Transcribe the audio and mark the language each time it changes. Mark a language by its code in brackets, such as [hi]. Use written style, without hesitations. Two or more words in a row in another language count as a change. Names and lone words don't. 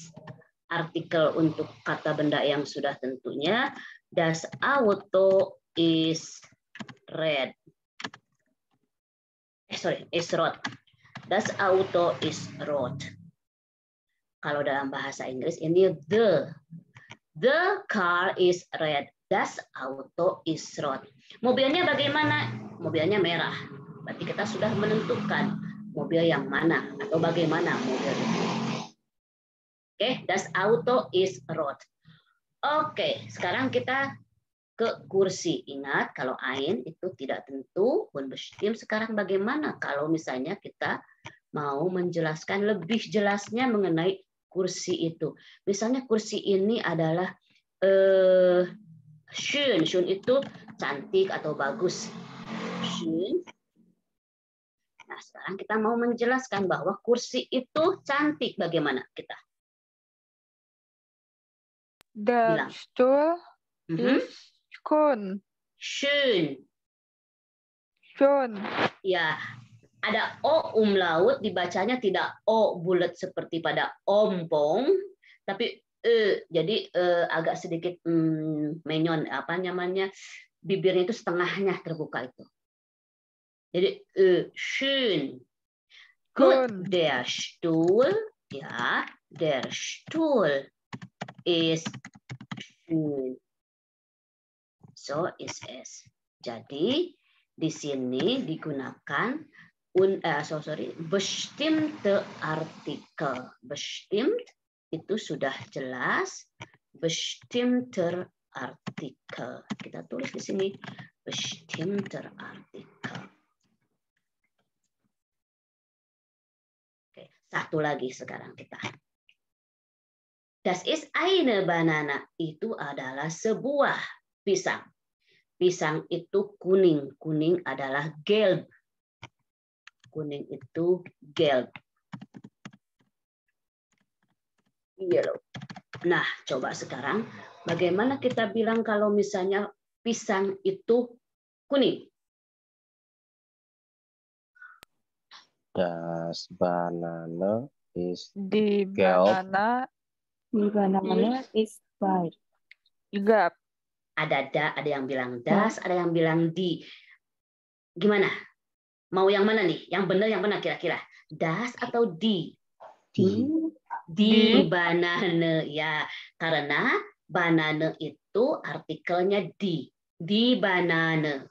[id] Artikel untuk kata benda yang sudah tentunya. [de] Das Auto [en] is red. [de] Is rot. Das Auto is rot. [id] Kalau dalam bahasa Inggris ini [en] the car is red. [de] Das Auto ist rot. [id] Mobilnya bagaimana? Mobilnya merah. Berarti kita sudah menentukan mobil yang mana atau bagaimana mobil itu. Oke, [de] das Auto ist rot. [id] Oke, sekarang kita ke kursi. Ingat, kalau ein itu tidak tentu, unbestimmt. Sekarang bagaimana kalau misalnya kita mau menjelaskan lebih jelasnya mengenai kursi itu. Misalnya kursi ini adalah schön. Schön itu cantik atau bagus. Schön. Nah, sekarang kita mau menjelaskan bahwa kursi itu cantik. Bagaimana kita? [de] Der Stuhl ist schön. Schön. Schön. [id] Ya, ada O umlaut, dibacanya tidak O bulat seperti pada ompong, tapi jadi agak sedikit menyon, apa namanya, bibirnya itu setengahnya terbuka itu. Jadi schön. [de] Gut, der Stuhl, ya, der Stuhl ist schön. So is es. [id] Jadi di sini digunakan [de] bestimmte Artikel. [id] Bestimmt itu sudah jelas. [de] Bestimmter Artikel. [id] Kita tulis di sini [de] bestimmter Artikel. [id] Oke, satu lagi sekarang kita. [de] Das ist eine Banana. [id] Itu adalah sebuah pisang. Pisang itu kuning. Kuning adalah gelb. Kuning itu gelb. Yellow. Nah, coba sekarang bagaimana kita bilang kalau misalnya pisang itu kuning? [de] Das Banane ist Die gelb. [en] Banana is white. [de] Gelb. [id] Ada yang bilang das, ada yang bilang di. Gimana? Mau yang mana nih? Yang benar yang mana kira-kira? Das atau di? [de] Di banane, [id] ya, karena banane itu artikelnya [de] di banane.